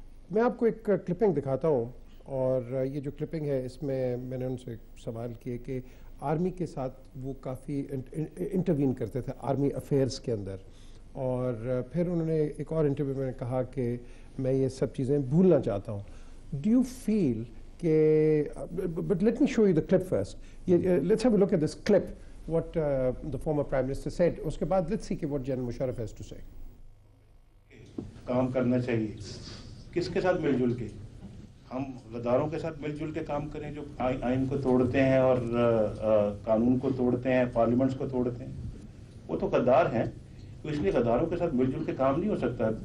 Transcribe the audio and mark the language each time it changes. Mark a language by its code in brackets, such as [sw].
[ur] میں آپ کو ایک کلپنگ دکھاتا ہوں, اور یہ جو کلپنگ ہے اس میں میں نے ان سے سوال کیے کہ آرمی کے ساتھ وہ کافی انٹروین کرتے تھے آرمی افیئرس کے اندر, اور پھر انہوں نے ایک اور انٹرویو میں کہا کہ میں یہ سب چیزیں بھولنا چاہتا ہوں. [en] Do you feel کہ but let me show you the clip first, let's have a look at this clip what the former prime minister said. [ur] اس کے بعد [en] let's see what General Musharraf has to say. [ur] کام کرنا چاہیے, کس کے ساتھ مل جل کے, ہم غداروں کے ساتھ مل جل کے کام کریں جو آئین کو توڑتے ہیں اور قانون کو توڑتے ہیں, پارلیمنٹس کو توڑتے ہیں. وہ تو غدار ہیں, تو اس لیے غداروں کے ساتھ مل جل کے کام نہیں ہو سکتا.